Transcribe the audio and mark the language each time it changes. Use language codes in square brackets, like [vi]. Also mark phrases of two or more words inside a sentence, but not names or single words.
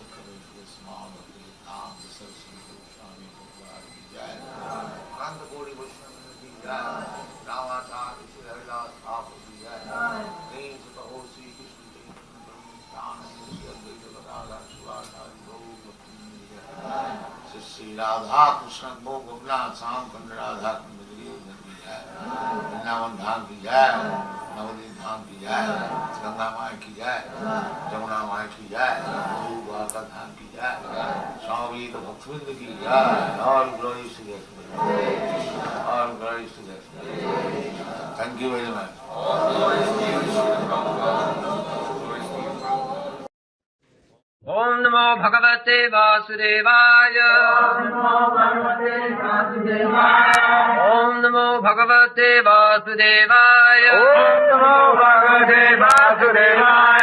[hi] सरस्वती जय अनंत कोटि वैष्णव की जय रामाचार्य श्री हरिदास ठाकुर की जय प्रेम से कहो श्री कृष्ण जय श्री राधा कृष्ण को गोपनाथ श्याम कुंड राधा कुंड की जय वृंदावन धाम की जय नवदीप धाम की जय गंगा माई की जय जमुना माई की जय द्वारका धाम की जय स्वामी भक्तवृंद की जय और [en] glory to [hi] और [en] glory to thank you very much [sa] ओम नमो भगवते वासुदेवाय ओम नमो भगवते वासुदेवाय ओम नमो भगवते वासुदेवाय